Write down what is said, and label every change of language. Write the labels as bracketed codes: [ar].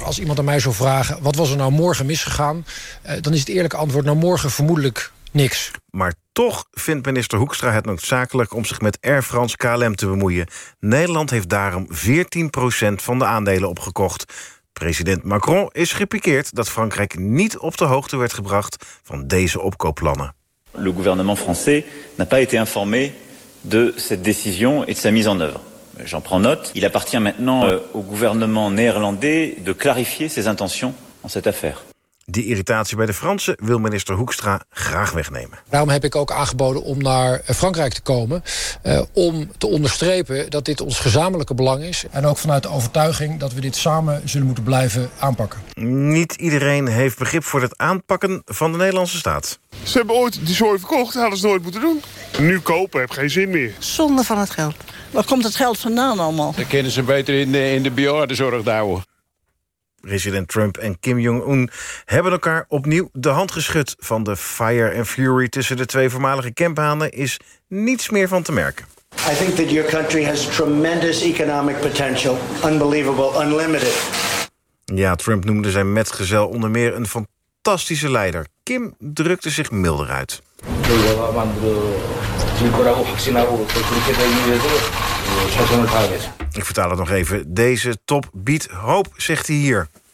[nl] Als iemand aan mij zou vragen, wat was er nou morgen misgegaan? Dan is het eerlijke antwoord, nou morgen vermoedelijk niks. Maar toch vindt minister Hoekstra het noodzakelijk om zich met Air France KLM te bemoeien. Nederland heeft daarom 14% van de aandelen opgekocht. President Macron is gepikeerd dat Frankrijk niet op de hoogte werd gebracht van deze opkoopplannen. [fr] Le gouvernement français n'a pas été informé de cette décision et de sa mise en œuvre. J'en prends note. Il appartient maintenant au gouvernement néerlandais de clarifier ses intentions en cette affaire. [nl] Die irritatie bij de Fransen wil minister Hoekstra graag wegnemen. Daarom heb ik ook aangeboden om naar Frankrijk te komen. Om te onderstrepen dat dit ons gezamenlijke belang is. En ook vanuit de overtuiging dat we dit samen zullen moeten blijven aanpakken. Niet iedereen heeft begrip voor het aanpakken van de Nederlandse staat. Ze hebben ooit die zooi verkocht, hadden ze nooit moeten doen. Nu kopen, heb geen zin meer. Zonde van het geld. Waar komt het geld vandaan allemaal? Dan kunnen ze beter in de bejaardenzorg duwen. President Trump en Kim Jong-un hebben elkaar opnieuw de hand geschud. Van de [en] fire and fury [nl] tussen de twee voormalige kemphanen is niets meer van te merken. [en] I think that your country has tremendous economic potential. Unbelievable, unlimited. [nl] Ja, Trump noemde zijn metgezel onder meer een fantastische leider. Kim drukte zich milder uit. Ik vertaal het nog even. Deze top biedt hoop, zegt hij hier.